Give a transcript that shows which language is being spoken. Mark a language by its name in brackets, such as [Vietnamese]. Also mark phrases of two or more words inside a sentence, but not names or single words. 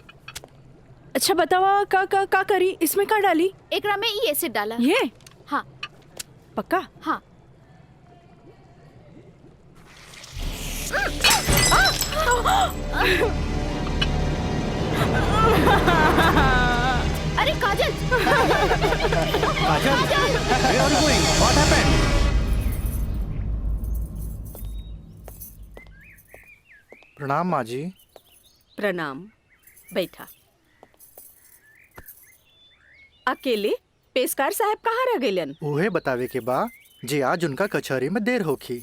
[Bhojpuri] अच्छा बतावा, का करी? इसमें का डाली? एकरा में ई एसिड डाला। ये? हाँ। पक्का? हाँ। अरे काजल! [English] Where are you going? What happened? [Bhojpuri] प्रणाम माँ जी। प्रणाम, बैठा। अकेले पेशकार साहब कहाँ रह गइलन? उहे बतावे के बा जे आज उनका कचहरी में देर होखी।